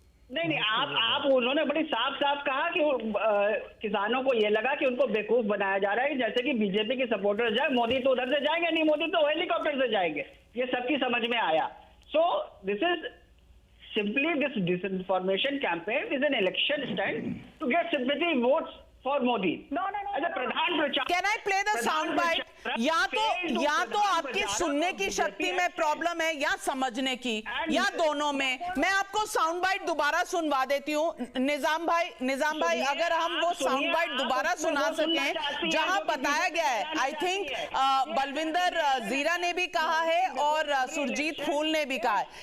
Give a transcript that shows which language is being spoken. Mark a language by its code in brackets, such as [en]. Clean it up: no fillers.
[hi] नहीं, आप उन्होंने बड़ी साफ कहा कि किसानों को ये लगा कि उनको बेवकूफ बनाया जा रहा है, जैसे कि बीजेपी के सपोर्टर जाए, मोदी तो उधर से जाएंगे नहीं, मोदी तो हेलीकॉप्टर से जाएंगे, ये सबकी समझ में आया. [en] So this is simply this disinformation campaign is an election stunt to get sympathy votes for Modi. Can I play the sound bite? [hi] या तो आपकी सुनने की शक्ति में प्रॉब्लम है या समझने की, या दोनों में. मैं आपको साउंड बाइट दोबारा सुनवा देती हूँ. निजाम भाई अगर हम वो साउंड बाइट दोबारा सुना सकें जहां बताया गया है. [en] I think [hi] बलविंदर जीरा ने भी कहा है और सुरजीत फूल ने भी कहा है.